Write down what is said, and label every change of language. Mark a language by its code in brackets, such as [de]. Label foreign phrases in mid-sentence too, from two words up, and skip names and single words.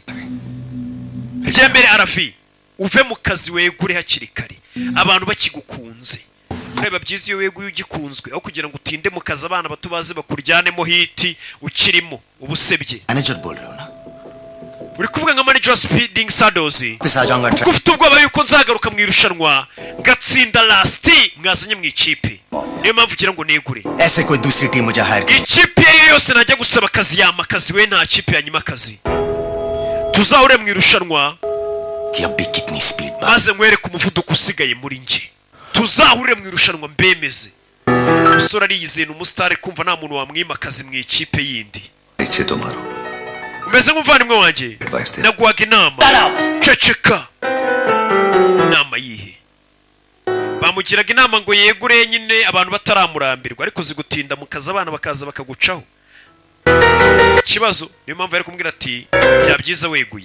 [rw] Cyembere Arafi uve mu kazi wegure hakiri kare abantu bakigukunze. Ureba byiza iyo weguye ugikunzwe aho kugira ngo utinde mu kazi abana bato baze bakuryanemo hiti ukirimo ubusebye. [hi] मैनेजर बोल रहे हो ना. [rw] Uri kuvuga nka manager Speeding Saddles. [hi] वापस आ जाऊंगा. [rw] Kuko ufite ubwoba yuko nzagaruka mu irushanwa ngatsinda Rusty mwazanye mu ikipe. Niyo mpamvu ugira ngo negure. [hi] ऐसे कोई दूसरी टीम मुझे हायर करे. [rw] Ikipe yose najya gusaba akazi yama akazi, we nta kipe yanyuma akazi. Tuzahure mu irushanwa [hi] कि अब भी कितनी स्पीड बात. [rw] maze nkwereke umuvuduko usigaye muri nge. Tuzahure mu irushanwa mbemeze. Umusore ariyizeye ni umusitari, kumva nta muntu wamwima akazi mu ikipe yindi. [hi] नीचे तो मारो. [rw] Umeze nk'umuvandimwe wanjye. Naguhaga inama. Ceceka. Inama yihe? Bamugiraga inama ngo yegure nyine abantu bataramurambirwa, ariko zigutinda mu kazi abana bakaza bakagucaho. Ikibazo niyo mpamvu yari kumbwira ati byabyiza weguye.